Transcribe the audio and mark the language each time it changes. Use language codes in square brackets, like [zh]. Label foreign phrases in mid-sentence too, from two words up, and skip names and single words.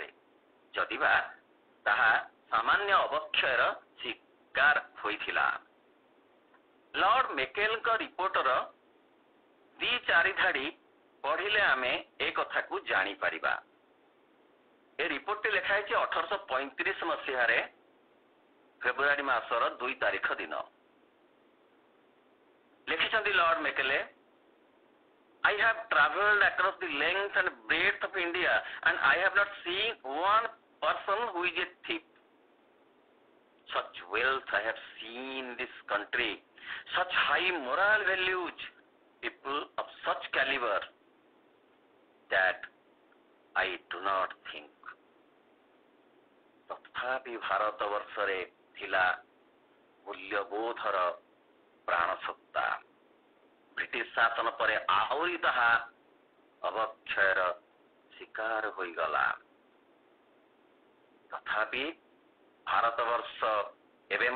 [or] ଯଦିବା ତାହା ସାମାନ୍ୟ ଅବକ୍ଷୟର ଶିକାର ହୋଇଥିଲା ଲର୍ଡ ମେକେଲଙ୍କ ରିପୋର୍ଟର 2-4 ଧାଡି ପଢିଲେ ଆମେ ଏ କଥାକୁ ଜାଣିପାରିବା ଏ ରିପୋର୍ଟଟି ଲେଖା ହେଇଛି 1835 ମସିହାରେ ଫେବୃଆରୀ ମାସର 2 ତାରିଖ ଦିନ [en] ଲେଖିଛନ୍ତି ଲର୍ଡ ମେକେଲେ I have traveled across the length and breadth of India and I have not seen one person who is a thief. Such wealth I have seen in this country, such high moral values, people of such caliber that I do not think. [or] ତଥାପି ଭାରତବର୍ଷରେ ଥିଲା ମୂଲ୍ୟବୋଧର ପ୍ରାଣସତ୍ତା ବ୍ରିଟିଶ ଶାସନ ପରେ ଆହୁରି ତାହା ଅବକ୍ଷୟର ଶିକାର ହୋଇଗଲା ତଥାପି ଭାରତବର୍ଷ ଏବେ